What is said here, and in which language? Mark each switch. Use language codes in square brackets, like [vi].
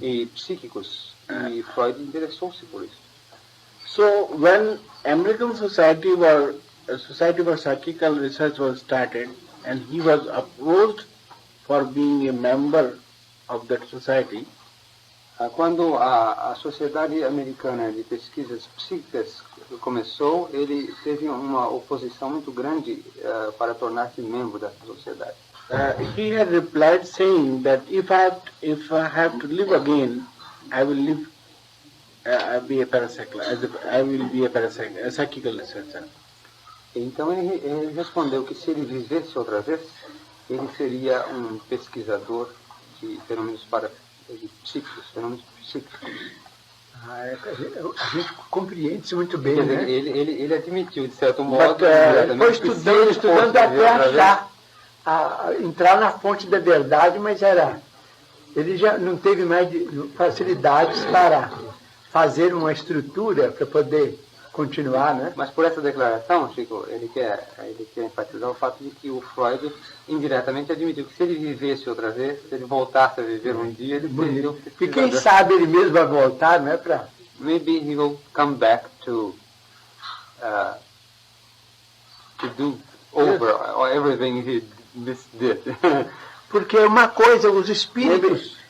[pt] e psíquicos, e Freud interessou-se por isso. [en] So when American Society for Psychical Research was started, and he was approached for being a member of that society, [pt] Quando a Sociedade Americana de Pesquisas Psíquicas começou, ele teve uma oposição muito grande para tornar-se membro dessa sociedade. [en] he had replied saying that if I have to live again, I will live. Be a parapsychical. I will be a psychical researcher. [pt] Então ele respondeu que se ele vivesse outra vez, ele seria um pesquisador de fenômenos psíquicos. A gente compreende isso muito bem, Quer dizer, né? ele admitiu, de certo modo, Foi estudando até achar, entrar na fonte da verdade, mas ele já não teve mais facilidades para fazer uma estrutura para poder continuar, né? Mas por essa declaração, Chico, ele quer enfatizar o fato de que o Freud indiretamente admitiu que se ele vivesse outra vez, se ele voltasse a viver um dia, ele seria um E pesquisador. quem sabe ele mesmo vai voltar, não é para... [en] Maybe he will come back to do over everything he did. [pt] Porque uma coisa, os espíritos...